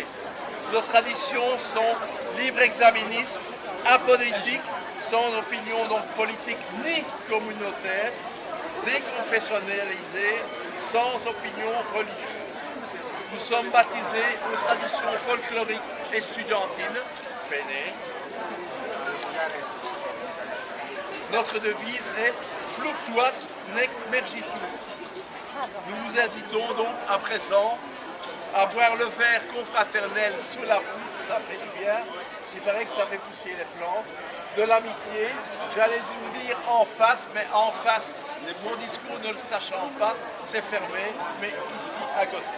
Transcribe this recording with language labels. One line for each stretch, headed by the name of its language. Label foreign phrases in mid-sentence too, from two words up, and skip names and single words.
French: Nos traditions sont libre-exaministes, apolitiques, sans opinion donc politique ni communautaire, déconfessionnalisées, sans opinion religieuse. Nous sommes baptisés aux traditions folkloriques estudiantines, Péné. Notre devise est
Latin: Fluctuat nec mergitur.
French: Nous vous invitons donc à présent à boire le verre confraternel sous la pousse, ça fait du bien, il paraît que ça fait pousser les plantes, de l'amitié, j'allais vous dire en face, mais en face, mon discours ne le sachant pas, c'est fermé, mais ici à côté.